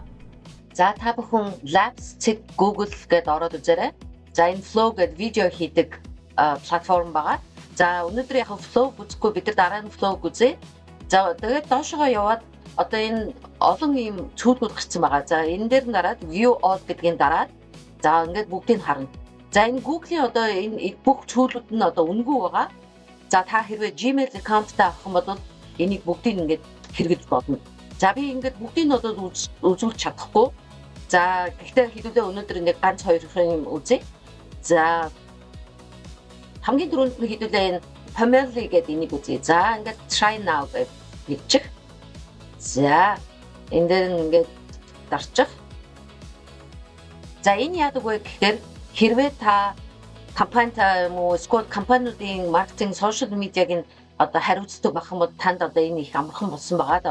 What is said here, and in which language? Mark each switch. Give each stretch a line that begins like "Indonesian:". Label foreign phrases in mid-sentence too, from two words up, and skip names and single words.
Mongolian: За та бүхэн Labs.Google гэдээ ороод үзээрэй. За энэ Flow гэдэг видео хийдэг платформ байгаа. За өнөөдөр яг Flow үзэхгүй бид нар дараа нь Flow үзье. За тэгээд доошоо яваад одоо энэ олон ийм цүүлгүүд гарсан байгаа. За энэ дээр нь дараад
English: view all
Mongolian: гэдгийн дараад за ингээд бүгдийг харна. За энэ Google-ийн одоо энэ бүх цүүлгүүд нь одоо үнэгүй байгаа. За та хэрвээ Gmail account-тай авах юм бол энийг бүгдийг ингээд хэрэглэж болно. За би ингээд бүгдийг нь одоо үзүүлж чадахгүй. За гэхдээ хэдүүлээ өнөөдөр нэг ганц хоёрын үзье. За хамгийн түрүүнд нь хэдүүлээ энэ family гэдэг энийг үзье. За ингээд
English: try now
Mongolian: гэж бичиж. За энэ дээр ингээд дарчих. За энэ яадаг вэ гэхээр хэрвээ та компанитай юм уу эсвэл компаниудын маркетинг сошиал медиаг нь одоо хариуцдаг байх юм бол танд одоо энэ их амархан болсон байгаа.